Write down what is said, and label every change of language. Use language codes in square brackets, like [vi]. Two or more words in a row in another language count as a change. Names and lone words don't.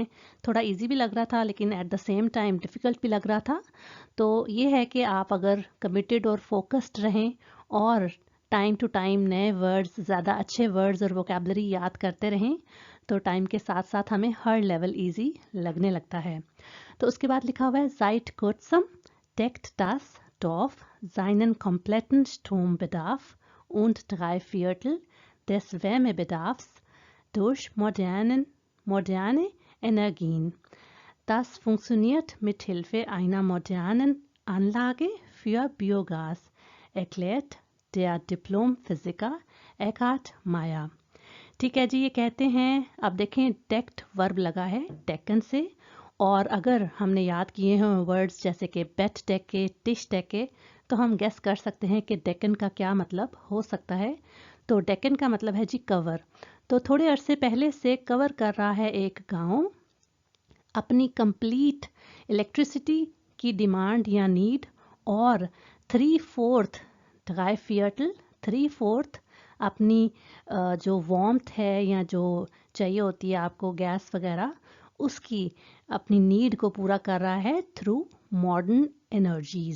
[hi] थोड़ा इजी भी लग रहा था लेकिन [en] at the same time [hi] डिफ़िकल्ट भी लग रहा था। तो ये है कि आप अगर कमिटेड और फोकस्ड रहें और [en] time to time [hi] नए वर्ड्स, ज़्यादा अच्छे वर्ड्स और वोकेबलरी याद करते रहें तो टाइम के साथ साथ हमें हर लेवल इजी लगने लगता है। तो उसके बाद लिखा हुआ है [de] Seit kurzem deckt das Dorf seinen kompletten Strombedarf und 3/4 des Wärmebedarfs durch moderne Energien. Das funktioniert mit Hilfe einer modernen Anlage für Biogas, erklärt der Diplom-Physiker Eckhard Meyer. [hi] ठीक है जी, ये कहते हैं, अब देखें डेक्ट वर्ब लगा है डेक्कन से, और अगर हमने याद किए हैं वर्ड्स जैसे कि [de] Bett Decke, Tisch Decke, [hi] तो हम गेस कर सकते हैं कि डेक्कन का क्या मतलब हो सकता है। तो डेक्कन का मतलब है जी कवर। तो थोड़े अरसे पहले से कवर कर रहा है एक गांव अपनी कंप्लीट इलेक्ट्रिसिटी की डिमांड या नीड, और 3/4 3/4 अपनी जो वार्मथ है या जो चाहिए होती है आपको गैस वगैरह, उसकी अपनी नीड को पूरा कर रहा है [en] through modern energies.